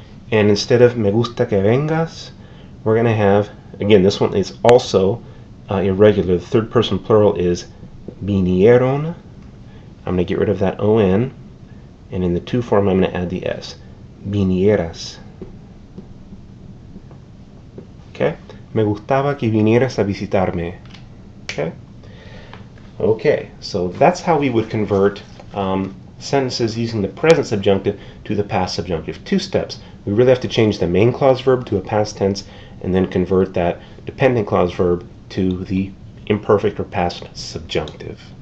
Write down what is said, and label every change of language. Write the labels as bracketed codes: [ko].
[en] And instead of [es] me gusta que vengas, [en] we're going to have, again, this one is also irregular. The third person plural is vinieron. I'm going to get rid of that on, and in the to form I'm going to add the s. [es] Vinieras. [en] Okay? [es] Me gustaba que vinieras a visitarme. [en] Okay? Okay, so that's how we would convert sentences using the present subjunctive to the past subjunctive. 2 steps. We really have to change the main clause verb to a past tense and then convert that dependent clause verb to the imperfect or past subjunctive.